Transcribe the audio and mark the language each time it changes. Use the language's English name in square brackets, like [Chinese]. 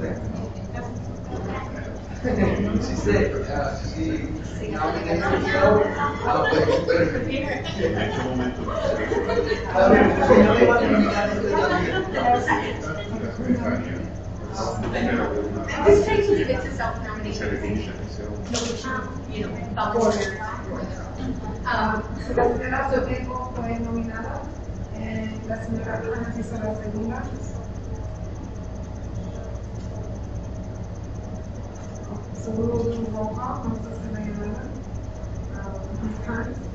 [English] She said, she nominated herself. [Spanish] En este momento, No le van a nominar a usted también. la secretaria [English] I'm just trying to leave it to self-nomination. Volunteer for their own. [Spanish] La señora Soteco fue nominada, la señora Rojas hizo la segunda. [English] So we will do roll call, [Spanish] vamos a hacer la llamada. [English] Ms. Kern.